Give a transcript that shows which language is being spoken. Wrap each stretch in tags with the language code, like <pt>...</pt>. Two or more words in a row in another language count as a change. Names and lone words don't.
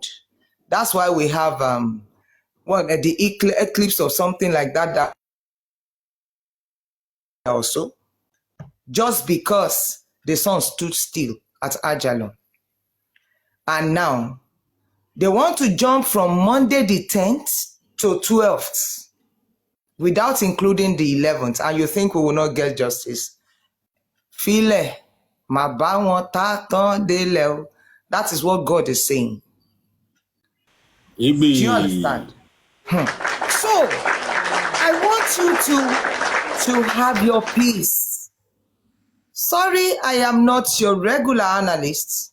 <en>That's why we have the eclipse or something like that also, just because the sun stood still at Ajalon. And now, they want to jump from Monday the 10th to 12th without including the 11th, and you think we will not get justice. File,</en> <yo>ma ba won ta tan dele o.</yo> <en>That is what God is saying. Do you understand? So, I want you to have your peace. Sorry, I am not your regular analyst.</en>